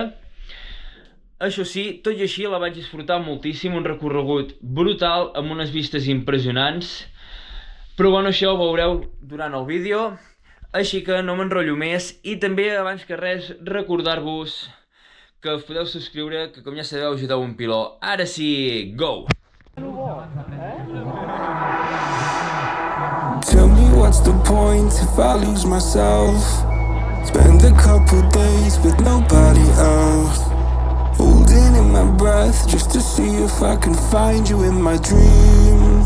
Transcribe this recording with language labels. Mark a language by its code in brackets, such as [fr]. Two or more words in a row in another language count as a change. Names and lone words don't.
[ca] Això sí, tot i així la vaig disfrutar moltíssim, un recorregut brutal amb unes vistes impressionants, però bueno, això ho veureu durant el vídeo, així que no m'enrotllo més. I també, abans que res, recordar-vos que us podeu subscriure, que com ja sabeu ajudeu un piló. Ara sí, [en] go! Tell me what's the point if I lose myself? Spend a couple days with nobody else, holding in my breath just to see if I can find you in my dreams.